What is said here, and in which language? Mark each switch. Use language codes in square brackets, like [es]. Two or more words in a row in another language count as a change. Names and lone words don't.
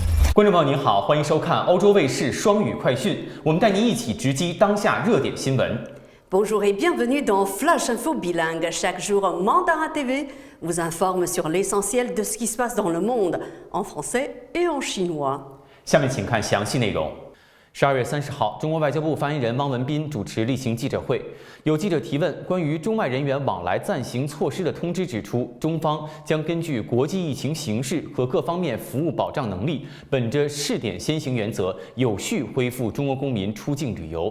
[zh] 观众朋友您好，欢迎收看欧洲卫视双语快讯，我们带您一起直击当下热点新闻。 [fr] Bonjour et bienvenue dans Flash Info Bilingue. Chaque jour, Mandara TV vous informe sur l'essentiel de ce qui se passe dans le monde, en français et en chinois. [zh] 下面请看详细内容。12月30号，中国外交部发言人汪文斌主持例行记者会，有记者提问关于中外人员往来暂行措施的通知指出，中方将根据国际疫情形势和各方面服务保障能力，本着试点先行原则，有序恢复中国公民出境旅游。